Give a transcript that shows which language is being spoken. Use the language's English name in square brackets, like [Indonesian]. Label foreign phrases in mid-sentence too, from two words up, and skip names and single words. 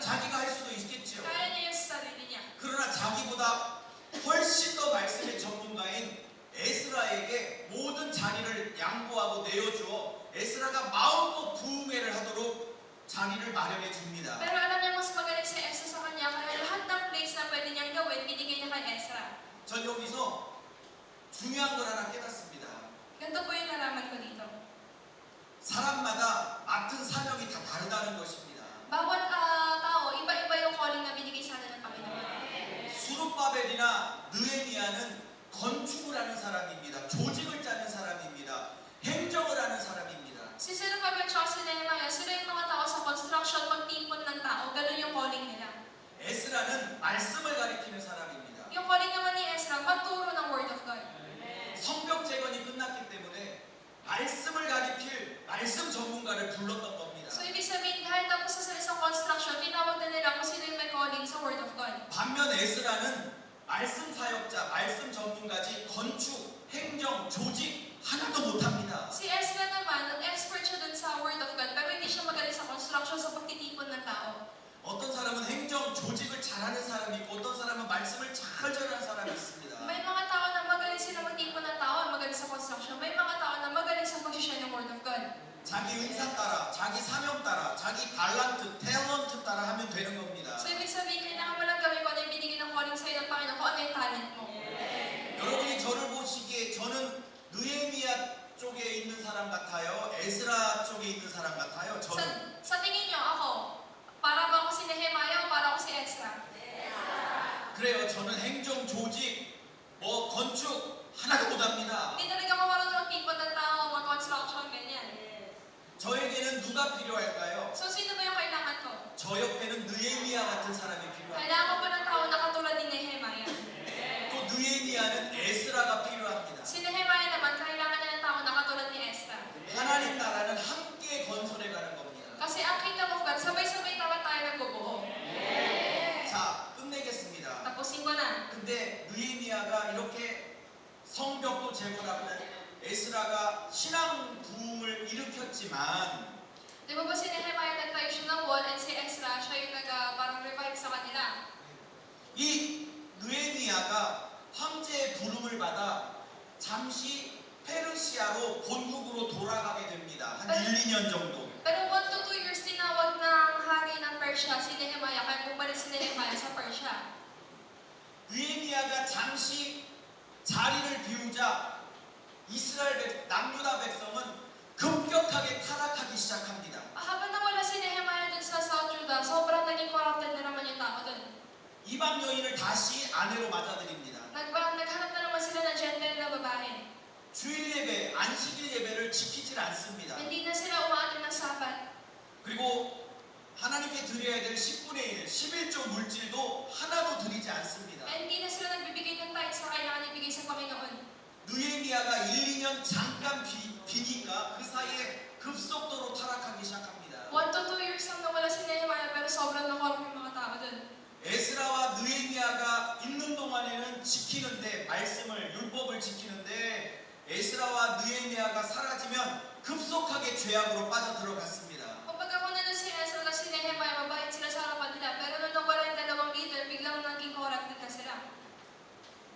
[Korean] 자기가 할 수도 있겠죠. [Filipino] Kaya niya yung sa sarili niya. [Korean] 그러나 자기보다 훨씬 더 말씀의 전문가인 에스라에게 모든 자리를 양보하고 내어주어 에스라가 마음껏 부흥회를 하도록 자리를 마련해 줍니다. [Filipino] Pero alam niya mas magaling si Ezra sa kanya, kaya lahat ng place na pwede niyang gawin, binigay niya kay Ezra. [Korean] 전 여기서 중요한 걸 하나 깨닫습니다. [Filipino] Ganito po yung nalaman ko dito. [Korean] 사람마다 맡은 사명이 다 다르다는 것입니다. [Filipino] Bawat tao, iba-iba yung calling na binigay sa atin ng Panginoon. [Korean] 수룹바벨이나 느헤미야는 건축을 하는 사람입니다. 조직을 짜는 사람입니다. 행정을 하는 사람입니다. [Filipino] Si Zerubbabel at si Nehemiah, sila yung mga tao sa construction, magtipon ng tao, ganun yung calling nila. [Korean] 에스라는 말씀을 가리키는 사람입니다. [Filipino] Yung calling naman ni Ezra, magturo ng [English] Word of God. [Korean] 성벽 재건이 끝났기 때문에 말씀을 가리킬 말씀 전문가를 불렀던 겁니다. [Filipino] So ibig sabihin, dahil tapos sa isang construction, tinawag na nila kung sino yung may calling sa [English] Word of God. [Korean] 반면 에스라는 말씀 사역자, 말씀 전문가지 건축, 행정, 조직 하나도 못합니다. [Filipino] Si Ezra naman, expert siya dun sa [English] Word of God, [Filipino] pero hindi siya magaling sa construction, sa pagtitipon ng tao. [Korean] 어떤 사람은 행정, 조직을 잘하는 사람이 있고 어떤 사람은 말씀을 잘 전하는 사람이 있습니다. [Filipino] May mga tao na magaling sila magtipon ng tao, magaling sa construction. May mga tao na magaling sa pag-share ng [English] Word of God. [Korean] 자기 은사 따라, 자기 사명 따라, 자기 달란트, 탤런트 따라 하면 되는 겁니다. [Filipino] So ibig sabihin, kailangan mo lang gawin kung ano yung binigay ng calling sa'yo ng Panginoon, kung ano yung talent mo. [Korean] 여러분이 저를 보시기에 저는 느헤미야 쪽에 있는 사람 같아요? 에스라 쪽에 있는 사람 같아요? 저는 [Filipino] Sa tingin niyo, ako, para ba ako si Nehemiah o para ako si Ezra? [Korean] 그래요. 저는 행정, 조직, 건축 하나도 못합니다. [Filipino] Hindi talaga ako marunong magtipon ng tao, mag-construction, ganyan. [Korean] 저에게는 누가 필요할까요? [Filipino] So sino ba yung kailangan ko? [Korean] 저 옆에는 느헤미야 같은 사람이 필요합니다. [Filipino] Kailangan ko ba ng tao na katulad ni Nehemiah? [Korean] 또 느헤미야는 에스라가 필요합니다. [Filipino] Si Nehemiah naman, kailangan niya ng tao na katulad ni Ezra. [Korean] 하나님 나라는 함께 건설해 가는 겁니다. [Filipino] Kasi ang [English] kingdom of God, [Filipino] sabay-sabay naman tayo nagbubuo. [Korean] 자, 끝내겠습니다. [Filipino] Tapusin ko na. [Korean] 근데 느헤미야가 이렇게 성벽도 재건하고 에스라가 신앙 부흥을 일으켰지만 [Filipino] Di ba si Nehemiah nagtayo siya ng wall and si Ezra, siya yung parang revive sa kanila. [Korean] 이 느헤미야가 황제의 부름을 받아 잠시 페르시아로 본국으로 돌아가게 됩니다. 한 1, 2년 정도. [Filipino] Pero [English] 1 to 2 years [Filipino] tinawag ng hari ng Persia si Nehemiah, kaya bumalik si Nehemiah sa Persia. [Korean] 느헤미야가 잠시 자리를 비우자 이스라엘 남유다 백성은 급격하게 타락하기 시작합니다. [Filipino] Habang nawala si Nehemiah dun sa South Judah, sobrang naging corrupted na naman yung tao dun. [Korean] 이방 여인을 다시 아내로 맞아들입니다. [Filipino] Naghanap na naman sila ng gentile na babae. [Korean] 주일 예배, 안식일 예배를 지키질 않습니다. [Filipino] Hindi na sila umaatin ng sabat. [Korean] 그리고 하나님께 드려야 될 10분의 1, 11조 물질도 하나도 드리지 않습니다. [Filipino] Hindi na sila nagbibigay ng tithes na kailangan ibigay sa Panginoon. [Korean] 느헤미야가 1, 2년 잠깐 비니까 그 사이에 급속도로 타락하기 시작합니다. [English] 1 to 2 years [Filipino] lang nawala si Nehemiah, pero sobrang nakorap yung mga tao dun. [Korean] 에스라와 느헤미야가 있는 동안에는 지키는데 말씀을 율법을 지키는데 에스라와 느헤미야가 사라지면 급속하게 죄악으로 빠져들어갔습니다. [Filipino] Kumbaga kung nandun si Ezra at si Nehemiah, mabait sila sa harapan nila, pero nung nawala yung dalawang leader, biglang naging corrupted na sila.